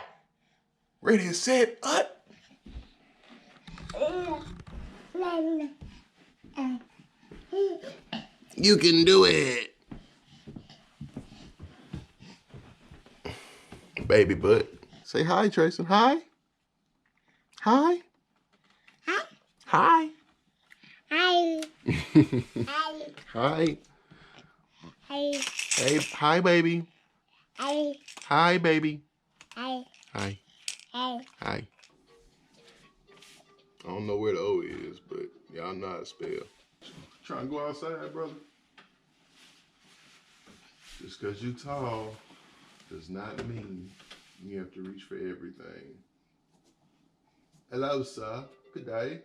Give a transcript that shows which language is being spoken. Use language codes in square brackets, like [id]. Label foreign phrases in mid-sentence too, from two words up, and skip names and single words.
[en] Ready, set, up. You can do it. Baby butt. Say hi, Tréson. Hi. Hi. Hi. Hi. Hi. Hi. Hi. Hey, hi, baby. Hi. Hi, baby. Hi. Hi. Hi. Hi. I don't know where the O is, but y'all know how to spell. Trying to go outside, brother. Just because you tall does not mean you have to reach for everything. Hello, sir. Good day.